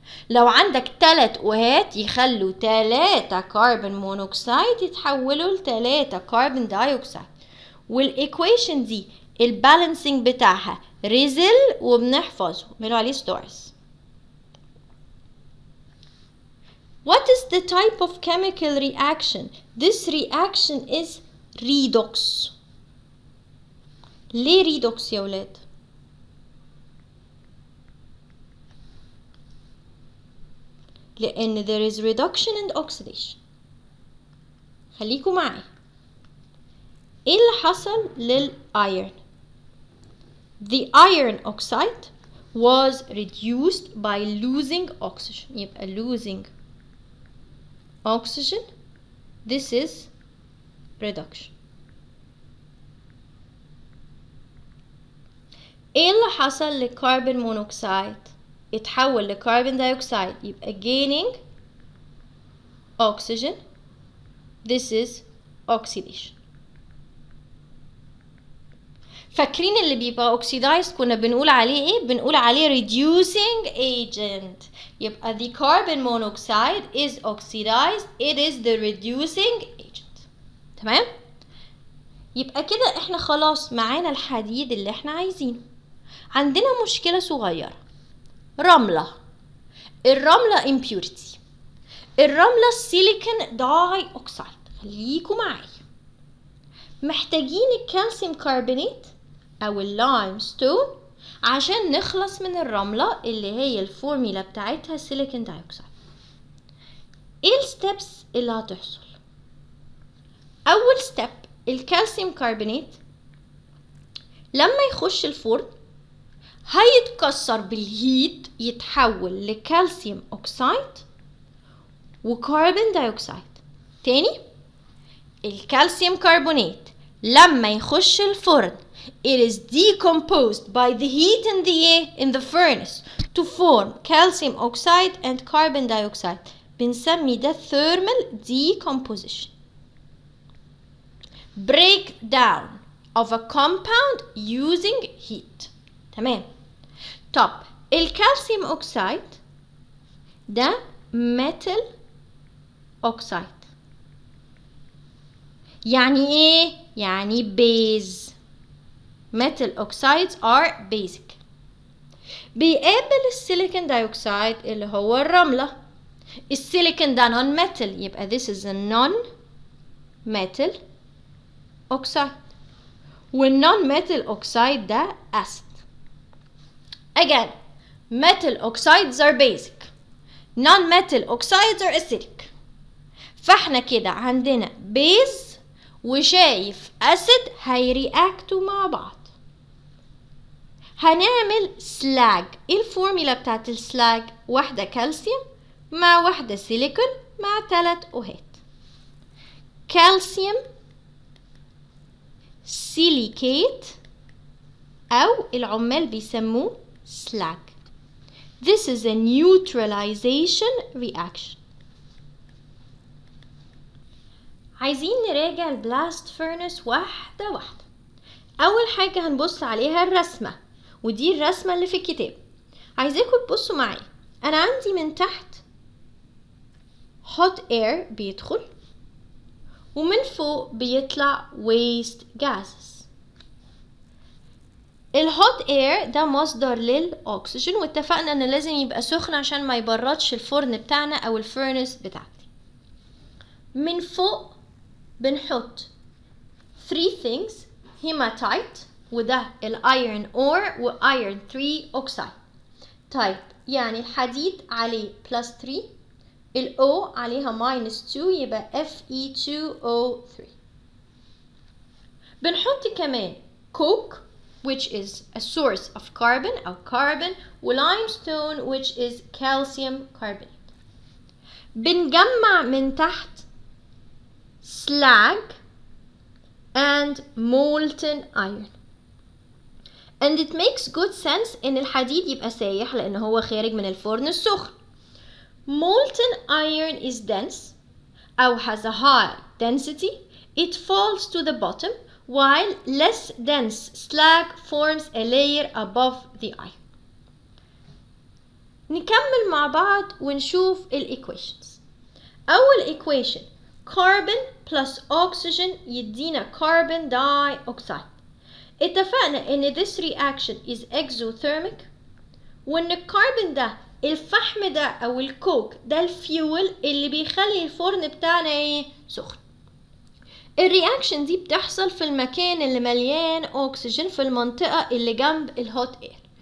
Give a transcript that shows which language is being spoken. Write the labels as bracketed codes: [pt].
[ar] لو عندك 3 أهات يخلوا 3 كربون مونوكسيد يتحولوا ل3 كربون دايوكسيد. والإيكويشن دي البالانسنج بتاعها ريزل وبنحفظه بنقول عليه ستارز. [en] What is the type of chemical reaction? This reaction is redox. [ar] ليه redox يا ولاد؟ لأن [en] there is reduction and oxidation. [ar] خليكوا معي. إيه اللي حصل للإيرون؟ [en] The iron oxide was reduced by losing oxygen. يبقى losing oxygen. This is reduction. [ar] ايه اللي حصل للكربون مونوكسيد؟ اتحول لكربون دايوكسيد. [en] يبقى gaining oxygen. This is oxidation. [ar] فاكرين اللي بيبقى oxidized كنا بنقول عليه ايه؟ بنقول عليه reducing agent. [en] يبقى the carbon monoxide is oxidized. It is the reducing agent. [ar] تمام؟ يبقى كده احنا خلاص معانا الحديد اللي احنا عايزينه. عندنا مشكلة صغيرة، رملة. الرملة impurity. الرملة silicon dioxide. خليكوا معايا. محتاجين الكالسيوم كربونات او اللايم ستون عشان نخلص من الرملة اللي هي الفورميلا بتاعتها سيليكون دايوكسيد. ايه الستبس اللي هتحصل؟ اول ستيب الكالسيوم كربونات لما يخش الفرن هيتكسر بالهيت يتحول لكالسيوم اوكسايد وكربون دايوكسيد. تاني الكالسيوم كربونات لما يخش الفرن [en] it is decomposed by the heat in the furnace to form calcium oxide and carbon dioxide. [ar] بنسمي ده thermal decomposition. [en] breakdown of a compound using heat. [ar] تمام. طب الكالسيوم اوكسايد ده metal oxide. يعني ايه؟ يعني base. [en] metal oxides are basic. [ar] بيقابل السيليكون دايوكسيد اللي هو الرملة. السيليكون ده [en] non metal يبقى this is a non metal oxide. والnon metal oxide ده acid. Again metal oxides are basic. non metal oxides are acidic. [ar] فاحنا كده عندنا base وشايف acid هيرياكتوا مع بعض. هنعمل سلاج. ايه الفورميلا بتاعت السلاج؟ واحدة كالسيوم مع واحدة سيليكون مع 3 أهات. كالسيوم سيليكيت أو العمال بيسموه سلاج. [en] This is a neutralization reaction. [ar] عايزين نراجع البلاست فurnace واحدة واحدة. أول حاجة هنبص عليها الرسمة، ودي الرسمة اللي في الكتاب. عايزاكم تبصوا معايا. أنا عندي من تحت hot air بيدخل ومن فوق بيطلع waste gases. الهوت اير ده مصدر للأكسجين، واتفقنا ان لازم يبقى سخن عشان ما يبردش الفرن بتاعنا او الفurnace بتاعتي. من فوق بنحط 3 things. hematite وده الايرون اور وايرون 3 اوكسايد. طيب يعني الحديد عليه +3، الأو عليها -2 يبقى Fe2O3. بنحط كمان كوك [en] which is a source of carbon أو carbon، و limestone which is calcium carbonate. [ar] بنجمع من تحت [en] slag and molten iron. And it makes good sense [ar] إن الحديد يبقى سايح لأن هو خارج من الفرن السخن. [en] Molten iron is dense أو has a high density. It falls to the bottom while less dense slag forms a layer above the iron. [ar] نكمل مع بعض ونشوف الإيكويشنز. [en] أول equation carbon plus oxygen يدينا carbon dioxide. [ar] اتفقنا إن [en] this reaction is exothermic [ar] وإن الكربون ده الفحم ده أو الكوك ده الفيول اللي بيخلي الفرن بتاعنا إيه؟ سخن. الرياكشن دي بتحصل في المكان اللي مليان أكسجين في المنطقة اللي جنب الهوت اير.